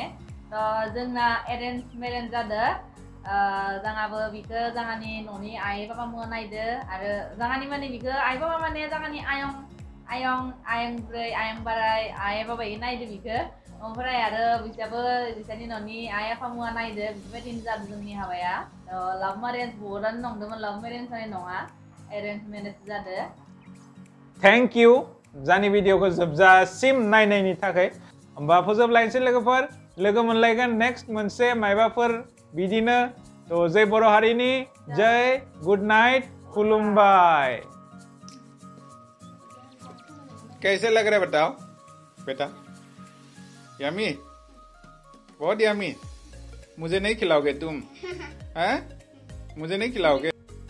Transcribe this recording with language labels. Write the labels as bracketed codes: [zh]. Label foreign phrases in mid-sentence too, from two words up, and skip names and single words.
[brx] तो जोंना [en] arrange marriage [brx] जादों जोंहाबो बिखौ जोंहानि न'नि आइ बाबामुआ नायदो आरो जोंहानि माने बिखौ आइ बाबा माने जोंहानि आयं बुरै आयं बाराय आइ बाबायै नायदो बिखौ ओमफ्राय आरो बिसानि न'नि आइ आफामुआ नायदो बेबायदिनो जादों जोंनि हाबाया [en] love marriage [brx] बहुतानो नंदोंमोन [en] love marriage [brx] जानाय नङा [en] arrange marriage [brx] जादों [en] thank you [brx] जानि भिडिअखौ जोबजासिम नायनायनि थाखाय होमबा फोजोबलायनोसै लोगोफोर लोगो मोनलायगोन नेक्स्ट मोनसे मायबाफोर बिदिनो तो जय बर' हारिनि जय [en] good night [brx] खुलुमबाय [hi] कैसे लग रहा है बताओ बेटा यम्मी बहुत यम्मी मुझे नहीं खिलाओगे तुम हैं मुझे नहीं खिलाओगे